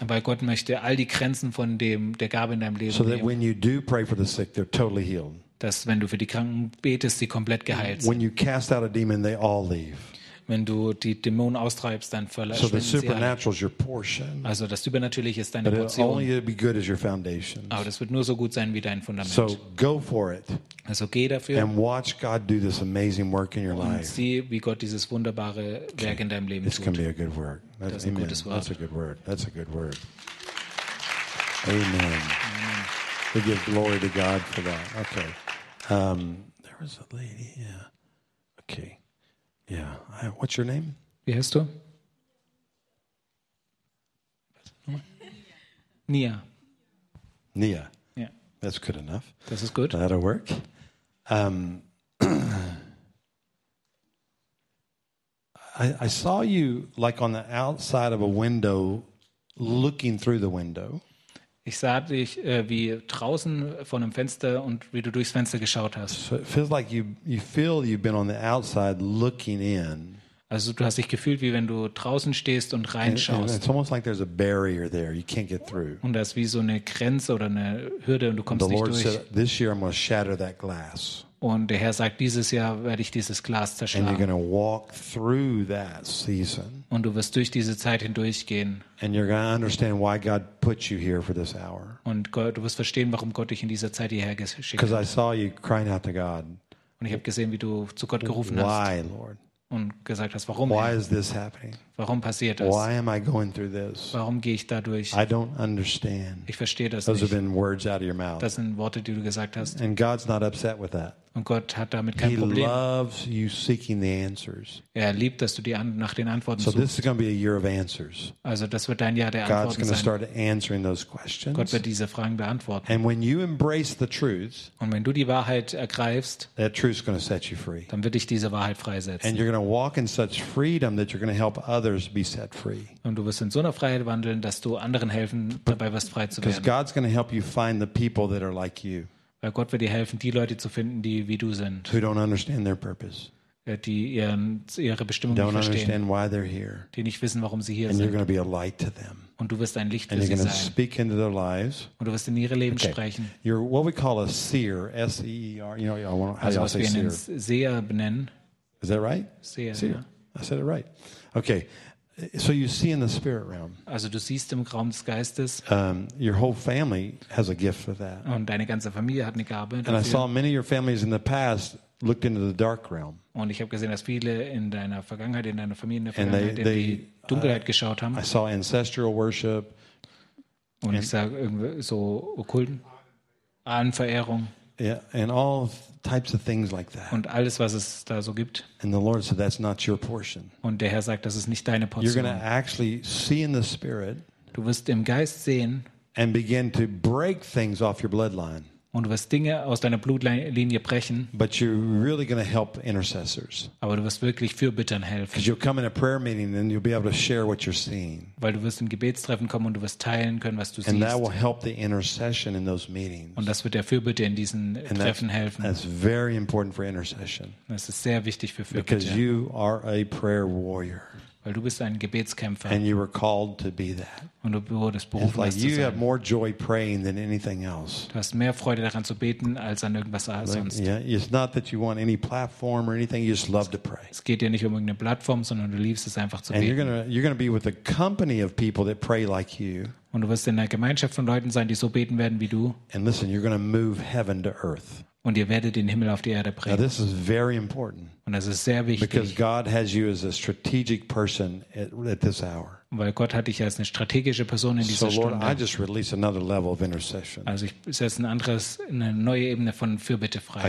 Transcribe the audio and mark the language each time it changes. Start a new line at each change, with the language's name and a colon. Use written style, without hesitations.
German: Weil Gott möchte all die Grenzen von der Gabe in deinem Leben nehmen.
English: So that when you do pray for the sick, they're totally healed.
German: Dass wenn du für die Kranken betest, sie komplett geheilt sind.
English: When you cast out a demon, they all leave.
German: Wenn du die Dämonen austreibst, dann verlässt
English: so the supernatural is your portion.
German: Also das Übernatürliche ist deine Portion.
English: Only be good as your foundations.
German: Aber das wird nur so gut sein wie dein Fundament.
English: So go for it.
German: Also geh dafür.
English: And watch God do this amazing work in your
German: und
English: life.
German: Sieh, wie Gott dieses wunderbare Werk okay. in deinem Leben
English: this
German: tut.
English: This can be a good work. That's,
German: das ist ein
English: amen.
German: Gutes Wort.
English: That's a good word. That's a good word. Amen. We give glory to God for that. Okay. There was a lady. Yeah. Okay. Yeah. What's your name?
German: Wie heißt du? Nia. Nia.
English: Yeah. That's good enough.
German: Das ist gut.
English: That'll work. I saw you like on the outside of a window, looking through the window.
German: Ich sah dich wie draußen von einem Fenster und wie du durchs Fenster geschaut hast.
English: So it feels like you feel you've been on the outside looking in.
German: Also du hast dich gefühlt wie wenn du draußen stehst und reinschaust.
English: And it's almost like there's a barrier there. You can't get through.
German: Und das ist wie so eine Grenze oder eine Hürde und du kommst
English: the
German: nicht
English: Lord
German: durch.
English: Said, this year I'm going to shatter that glass.
German: Und der Herr sagt, dieses Jahr werde ich dieses Glas zerschlagen.
English: And you're going to walk through that season.
German: Und du wirst durch diese Zeit hindurchgehen.
English: And you're going to understand why God put you here for this hour.
German: Und du wirst verstehen, warum Gott dich in dieser Zeit hierher geschickt hat.
English: Because I saw you crying out to God.
German: Und ich habe gesehen, wie du zu Gott gerufen
English: why,
German: hast.
English: Why, Lord?
German: Und gesagt hast, warum?
English: Why is this happening?
German: Warum passiert das?
English: Why am I going through this?
German: Warum gehe ich dadurch?
English: I don't understand.
German: Ich verstehe das
English: Those
German: nicht.
English: Those have been words out of your mouth.
German: Das sind Worte, die du gesagt hast.
English: And God's not upset with that.
German: Und Gott hat damit kein
English: He
German: Problem.
English: Loves you seeking the answers.
German: Er liebt, dass du die nach den Antworten
English: so
German: suchst.
English: This is going to be a year of answers.
German: Also das wird dein Jahr der Antworten
English: God's going To start answering those questions.
German: Gott wird diese Fragen beantworten.
English: And when you embrace the truth,
German: und wenn du die Wahrheit ergreifst,
English: that truth is going to set you free.
German: Dann wird dich diese Wahrheit freisetzen.
English: And you're going to walk in such freedom that you're going to help others be set free.
German: Und du wirst in so einer Freiheit wandeln, dass du anderen helfen, dabei wirst frei zu werden.
English: Because God's going to help you find the people that are like you.
German: Weil Gott wird dir helfen, die Leute zu finden, die wie du sind.
English: Who don't understand their purpose.
German: Die ihre Bestimmung
English: don't
German: nicht verstehen.
English: Understand why they're here.
German: Die nicht wissen, warum sie hier
English: And
German: sind.
English: You're going to be a light to them.
German: Und du wirst ein Licht
English: And
German: für
English: you're
German: sie sein.
English: Speak into their lives.
German: Und du wirst in ihre Leben okay. sprechen.
English: You're what we call a seer, S-E-E-R. You know, I want to
German: also,
English: say seer.
German: Seher benennen.
English: Is that right?
German: Seher. Ja.
English: I said it right. Okay. So you see in the spirit realm.
German: Also du siehst im Raum des Geistes.
English: Your whole family has a gift for that.
German: Und deine ganze Familie hat eine Gabe dafür.
English: And I saw many of your families in the past looked into the dark realm.
German: Und ich habe gesehen, dass viele in deiner Vergangenheit, in deiner Familie, in der Vergangenheit in die Dunkelheit geschaut haben.
English: I saw ancestral worship.
German: Und ich sah irgendwie so Okkulten, Ahnenverehrung.
English: Yeah, and all types of things like that.
German: Und alles, was es da so gibt.
English: And the Lord said, "That's not your portion."
German: Und der Herr sagt, das ist nicht deine Portion.
English: You're going to actually see in the spirit.
German: Du wirst im Geist sehen.
English: And begin to break things off your bloodline.
German: Und du wirst Dinge aus deiner Blutlinie brechen.
English: But you're really going to help intercessors.
German: Aber du wirst wirklich Fürbittern helfen.
English: Because you'll come in a prayer meeting and you'll be able to share what you're seeing.
German: Weil du wirst im Gebetstreffen kommen und du wirst teilen können, was du
English: and
German: siehst.
English: And that will help the intercession in those meetings.
German: Und das wird der Fürbitte in diesen
English: and
German: Treffen helfen.
English: That's very important for intercession.
German: Das ist sehr wichtig für Fürbitte.
English: Because you are a prayer warrior.
German: Weil du bist ein Gebetskämpfer.
English: And you were called to be that.
German: Und du wurdest berufen,
English: it's like
German: das
English: you
German: zu sein.
English: Have more joy praying than anything else.
German: Du hast mehr Freude daran zu beten als an irgendwas sonst.
English: Yeah, it's not that you want any platform or anything. You just love to pray.
German: Es geht dir nicht um irgendeine Plattform, sondern du liebst es einfach zu beten.
English: And you're gonna be with a company of people that pray like you.
German: Und du wirst in einer Gemeinschaft von Leuten sein, die so beten werden wie du.
English: And listen, you're gonna move heaven to earth.
German: Und ihr werdet den Himmel auf die Erde bringen.
English: Now this is very important.
German: Und das ist sehr wichtig.
English: Because God has you as a strategic person at this hour.
German: Weil Gott hat dich als eine strategische Person in dieser
English: so, Lord,
German: Stunde.
English: I just release another level of intercession.
German: Also ich setze ein anderes, eine neue Ebene von Fürbitte frei.